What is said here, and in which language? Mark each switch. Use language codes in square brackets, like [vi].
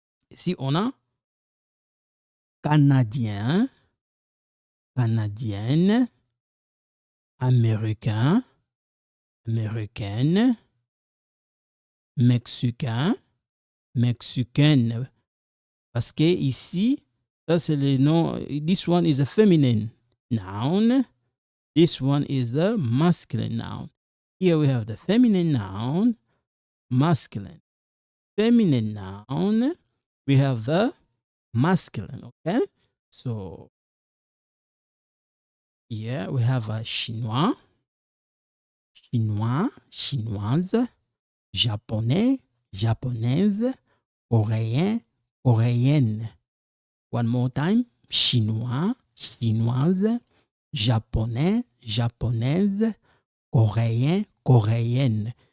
[fr] Ici, on a Canadien, Canadienne, Américain, Américaine, Mexicain, Mexicaine. Parce que ici, Ça, c'est le nom. [en] This one is a feminine noun. This one is a masculine noun. Here we have the feminine noun, masculine. Feminine noun, we have the masculine, okay? So here we have a [fr] chinois, chinois, chinoise, japonais, japonaise, coréen, coréenne. [en] One more time, [fr] chinois, chinoise, japonais, japonaise, coréen, coréenne.